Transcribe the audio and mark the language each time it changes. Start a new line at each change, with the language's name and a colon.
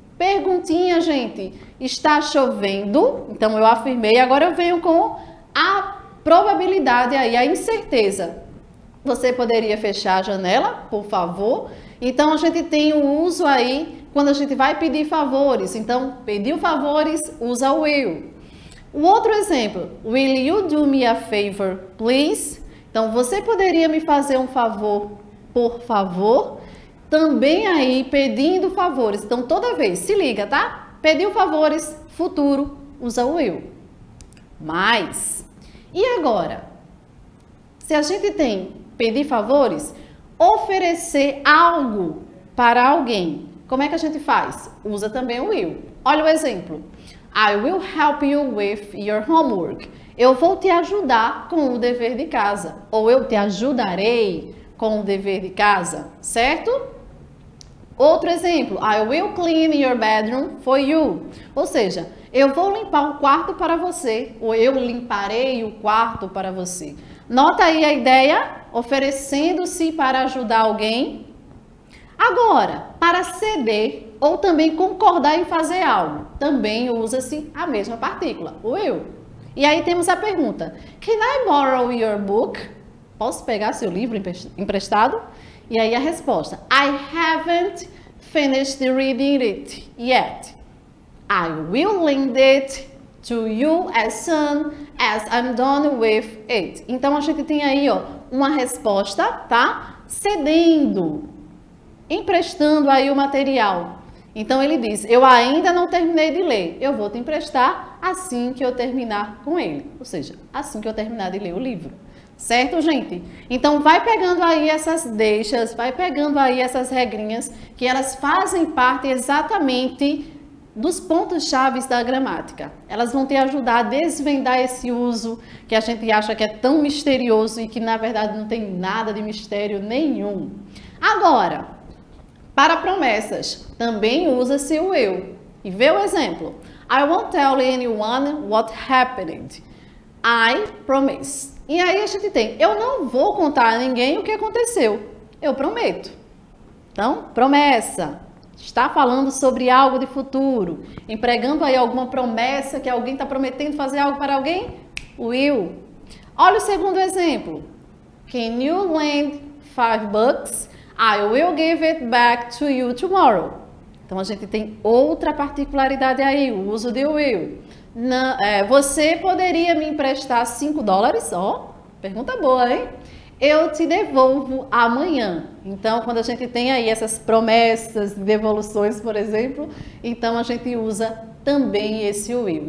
Portuguese: Perguntinha, gente. Está chovendo? Então, eu afirmei, agora eu venho com a probabilidade aí, a incerteza. Você poderia fechar a janela, por favor? Então, a gente tem o uso aí quando a gente vai pedir favores. Então, pediu favores, usa o will. O outro exemplo,
English: will you do me a favor, please?
Portuguese: Então, você poderia me fazer um favor, por favor? Também aí, pedindo favores. Então, toda vez, se liga, tá? Pediu favores, futuro, usa o will. Mas, e agora? Se a gente tem pedir favores, oferecer algo para alguém, como é que a gente faz? Usa também o will. Olha o exemplo.
English: I will help you with your homework.
Portuguese: Eu vou te ajudar com o dever de casa. Ou eu te ajudarei com o dever de casa, certo? Outro exemplo.
English: I will clean your bedroom for you.
Portuguese: Ou seja, eu vou limpar o quarto para você. Ou eu limparei o quarto para você. Nota aí a ideia, oferecendo-se para ajudar alguém. Agora, para ceder ou também concordar em fazer algo, também usa-se a mesma partícula, o will. E aí temos a pergunta,
English: can I borrow your book?
Portuguese: Posso pegar seu livro emprestado? E aí a resposta,
English: I haven't finished reading it yet. I will lend it to you as soon as I'm done with it.
Portuguese: Então a gente tem aí, ó, uma resposta, tá? Cedendo, emprestando aí o material. Então ele diz, eu ainda não terminei de ler, eu vou te emprestar assim que eu terminar com ele. Ou seja, assim que eu terminar de ler o livro. Certo, gente? Então vai pegando aí essas deixas, vai pegando aí essas regrinhas que elas fazem parte exatamente dos pontos-chave da gramática. Elas vão te ajudar a desvendar esse uso que a gente acha que é tão misterioso e que na verdade não tem nada de mistério nenhum. Agora, para promessas, também usa-se o will. E vê o exemplo.
English: I won't tell anyone what happened. I promise.
Portuguese: E aí a gente tem, eu não vou contar a ninguém o que aconteceu. Eu prometo. Então, promessa. Está falando sobre algo de futuro. Empregando aí alguma promessa que alguém está prometendo fazer algo para alguém?
English: Will.
Portuguese: Olha o segundo exemplo.
English: Can you lend $5? I will give it back to you tomorrow.
Portuguese: Então, a gente tem outra particularidade aí, o uso de will. Você poderia me emprestar $5? Ó, pergunta boa, hein? Eu te devolvo amanhã. Então, quando a gente tem aí essas promessas de devoluções, por exemplo, então a gente usa também esse will.